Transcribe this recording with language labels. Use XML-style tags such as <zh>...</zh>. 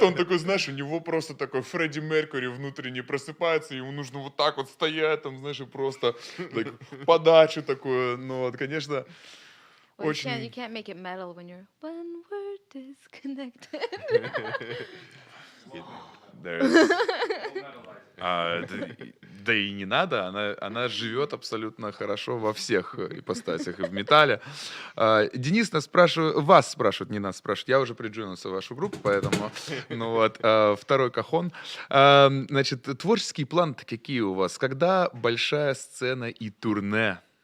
<ru>Он такой, знаешь, у него просто такой Фредди Меркьюри внутренне просыпается, ему нужно вот так вот стоять, там, знаешь, и просто like, подачу такую. Ну вот, конечно,</ru> <en>Well,</en> <ru>очень...</ru> <en>you can't make it metal when we're disconnected.</en> <ru>Да и не надо, она живет абсолютно хорошо во всех ипостасях и в металле. Денис вас спрашивает, не нас спрашивает, я уже приджунулся в вашу группу, поэтому, ну вот, второй кахон. Значит, творческие планы-то какие у вас? Когда большая сцена и турне?</ru>